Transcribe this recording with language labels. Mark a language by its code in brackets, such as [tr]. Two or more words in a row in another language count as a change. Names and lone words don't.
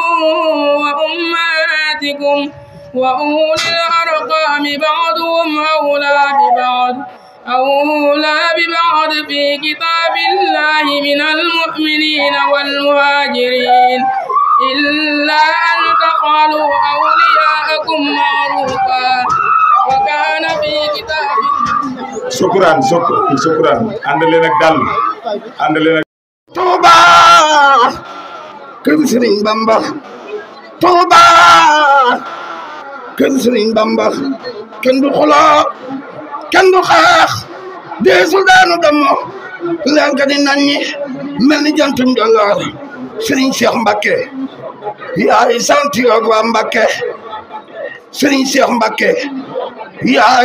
[ar] وأمهاتكم وأولي الأرحام بعضهم أولى ببعض في كتاب الله من المؤمنين والمهاجرين إلا أن تفعلوا أولياءكم معروفا وكان في كتاب [wo] shukran ànd leen ak dal ànd leen ak Touba kër Serigne Bamba Touba kër Serigne Bamba kenn du xuloo kenn du xeex deesul daanu damo leen ka di naññi mel ni jantum jolloor Serigne Cheikh Mbacké yaay sant yoog waa Mbacké Serigne Cheikh Mbacké yaay